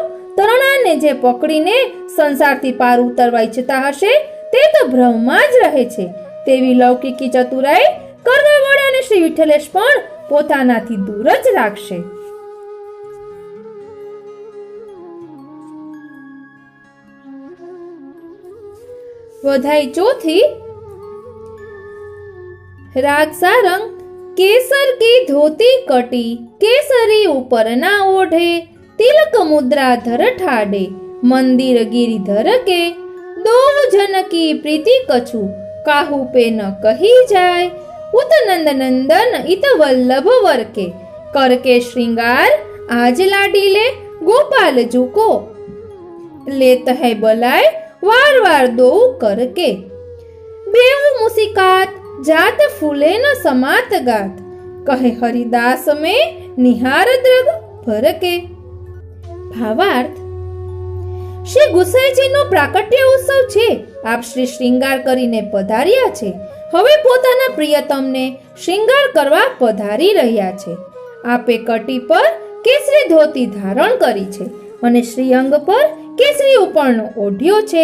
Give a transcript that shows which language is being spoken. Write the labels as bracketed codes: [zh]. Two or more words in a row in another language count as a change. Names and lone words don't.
[gu] તરણાને જે પકડીને સંસારથી પાર ઉતરવા ઈચ્છતા હશે તે તો ભ્રમમાં જ રહે છે. તેવી લૌકિકી ચતુરાઈ કરવા વડાને શ્રી વિઠ્ઠલેશ પણ પોતાનાથી દૂર જ રાખશે. વધાઈ ચોથી. [bra] राग सारंग केसर की धोती कटी केसरी ऊपर ना ओढ़े तिलक मुद्रा धर ठाडे मंदिर गिरिधर के दो जन की प्रीति कछु काहू पे न कही जाय उतनंद नंदन इत वल्लभ वर के करके श्रृंगार आज लाडी ले गोपाल जू को लेत है बलाय वार वार दो करके बेव मुसिकात जात फूले न समात गात कहे हरिदास में निहार द्रग भरके. [gu] भावार्थ. શ્રી ગુસાઈજીનો પ્રાકટ્ય ઉત્સવ છે. આપ શ્રી શ્રૃંગાર કરીને પધાર્યા છે. હવે પોતાના પ્રિયતમને શ્રૃંગાર કરવા પધારી રહ્યા છે. આપે કટી પર કેસરી ધોતી ધારણ કરી છે અને શ્રીઅંગ પર કેસરી ઉપરનો ઓઢ્યો છે.